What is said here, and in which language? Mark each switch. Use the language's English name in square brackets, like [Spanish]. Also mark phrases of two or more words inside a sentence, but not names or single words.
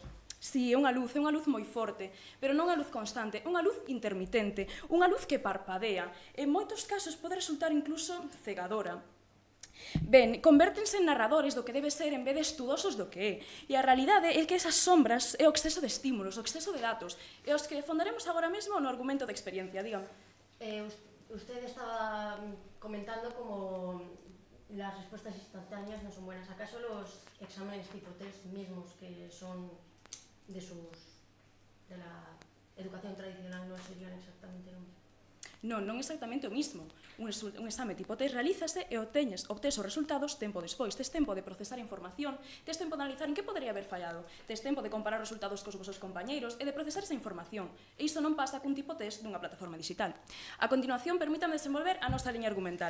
[Galician] Si, é unha luz moi forte, pero non unha luz constante, unha luz intermitente, unha luz que parpadea. En moitos casos pode resultar incluso cegadora. Ben, convértense en narradores do que debe ser en vez de estudosos do que é. E a realidade é que esas sombras é o exceso de estímulos, o exceso de datos, e os que fondaremos agora mesmo no argumento de experiencia. [Spanish] Dígame. Usted estaba comentando como las respuestas instantáneas no son buenas. ¿Acaso los exámenes tipo test mismos que son de la educación tradicional no serían exactamente lo mismo? [Galician] Non exactamente o mismo. Un exame tipo test realízase e obtés os resultados tempo despois. Tes tempo de procesar información, tes tempo de analizar en que podería haber fallado, tes tempo de comparar resultados cos vosos compañeiros e de procesar esa información. E iso non pasa cun tipo test dunha plataforma digital. A continuación, permítame desenvolver a nosa liña argumental.